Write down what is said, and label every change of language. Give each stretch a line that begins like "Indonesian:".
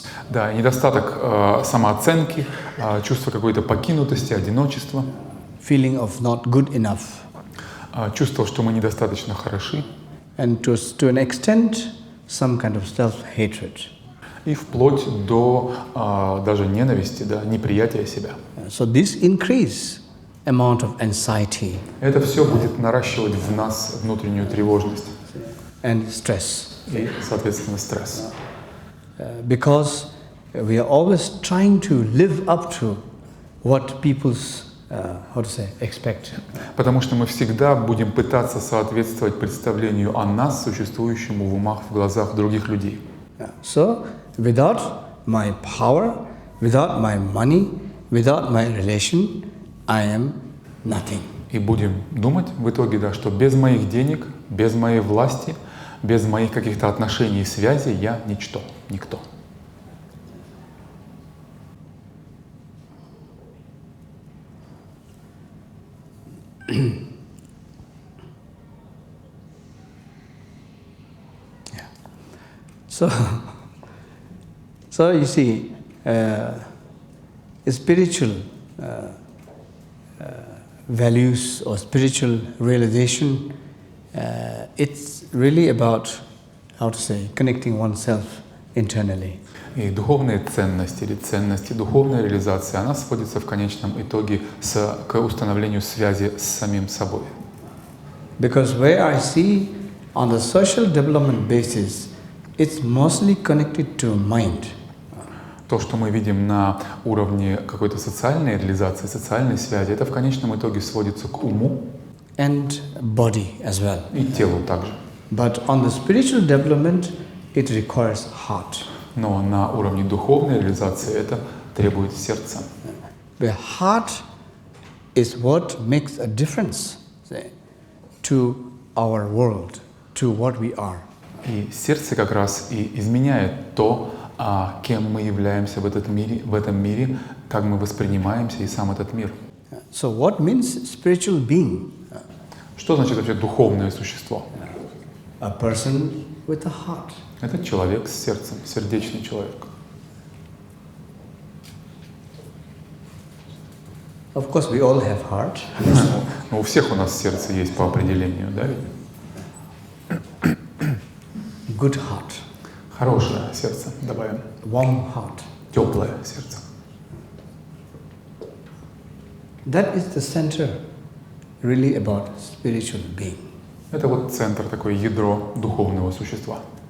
Russian: Да, недостаток самооценки, чувство какой-то покинутости, одиночества.
English: Feeling of not good enough.
Russian: Чувство, что мы недостаточно хороши.
English: And to an extent, some kind of self-hatred.
Russian: и вплоть до даже ненависти, да, неприятия себя.
English: So this increase amount of anxiety
Russian: Это все будет наращивать в нас внутреннюю тревожность
English: and stress.
Russian: и, соответственно, стресс.
English: Because we are always trying to live up to what people's, expect.
Russian: Потому что мы всегда будем пытаться соответствовать представлению о нас, существующему в умах, в глазах других людей.
English: So without my power, without my money, without my relation, I am nothing.
Russian: И будем думать в итоге, да, что без моих денег, без моей власти, без моих каких-то отношений и связей я ничто, никто.
English: So you see, spiritual values or spiritual realization, it's really about, connecting oneself internally.
Russian: И духовные ценности или ценности духовной реализации, она сводится в конечном итоге к установлению связи с самим собой.
English: Because where I see on the social development basis, it's mostly connected to mind.
Russian: То, что мы видим на уровне какой-то социальной реализации, социальной связи, это в конечном итоге сводится к уму
English: And body as well.
Russian: и телу также.
English: But on the spiritual development, it requires heart.
Russian: Но на уровне духовной реализации это требует сердца.
English: The heart is what makes a difference to our world, to what we are.
Russian: И сердце как раз и изменяет то, кем мы являемся в этом мире, как мы воспринимаемся и сам этот мир.
English: So what means spiritual being?
Russian: Что значит вообще духовное существо?
English: A person with a heart.
Russian: Это человек с сердцем, сердечный человек.
English: Of course, we all have heart.
Russian: Но у всех у нас сердце есть по определению, да?
English: Good heart.
Russian: Хорошее сердце, добавим.
English: Warm heart.
Russian: Теплое сердце.
English: That is the center, really, about spiritual being.
Russian: Это вот центр, такое ядро духовного существа.